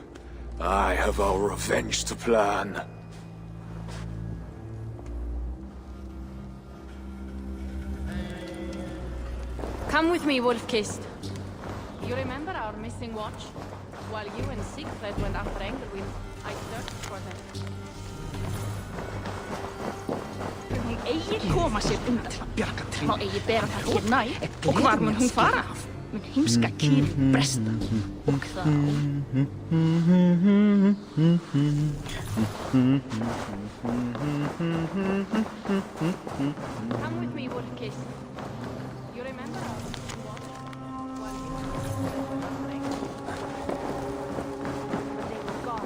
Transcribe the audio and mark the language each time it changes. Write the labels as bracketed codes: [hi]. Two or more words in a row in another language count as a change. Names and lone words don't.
[en] I have our revenge to plan. Come with me, Wolf-Kissed. You remember our missing watch? While you and Siegfried went after Engelwin, I searched for them. [is] Hún eigi koma sér undan. Má eigi bera það hér nær. Og hvar mun hún fara? Mun heimska kýrin bresta. Og þá... [en] Come with me, Wolf-Kissed. You remember our missing watch? While you and Siegfried went after Engelwin, but they were gone.